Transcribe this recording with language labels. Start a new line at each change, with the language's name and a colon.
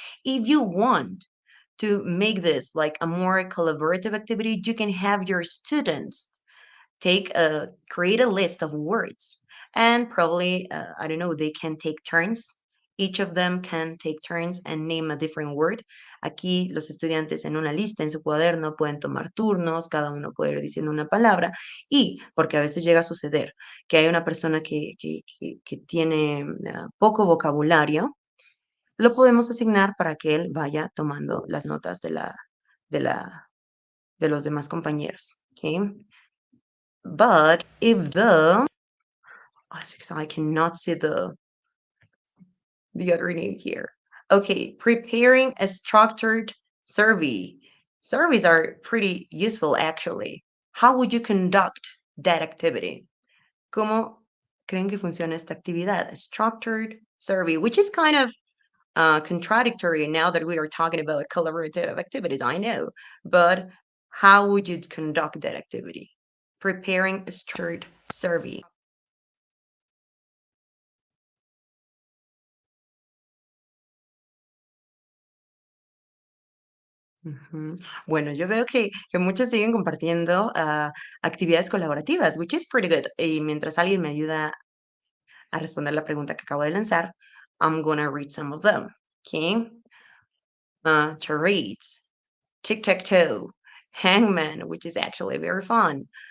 English: If you want to make this like a more collaborative activity, you can have your students create a list of words, and probably I don't know, they can take turns. Each of them can take turns and name a different word.
Spanish: Aquí los estudiantes en una lista en su cuaderno pueden tomar turnos, cada uno puede ir diciendo una palabra, y porque a veces llega a suceder que hay una persona que tiene poco vocabulario, lo podemos asignar para que él vaya tomando las notas de la, de los demás compañeros.
English: Okay? But if because I cannot see the other name here. Okay, preparing a structured survey. Surveys are pretty useful actually. How would you conduct that activity?
Spanish: ¿Cómo creen que funciona esta actividad?
English: A structured survey, which is kind of contradictory now that we are talking about collaborative activities, I know. But how would you conduct that activity? Preparing a structured survey.
Spanish: Ujú. Bueno, yo veo que muchos siguen compartiendo actividades colaborativas,
English: which is pretty good.
Spanish: Y mientras alguien me ayuda a responder la pregunta que acabo de lanzar,
English: I'm gonna read some of them. Okay? Charades, tic-tac-toe, hangman, which is actually very fun.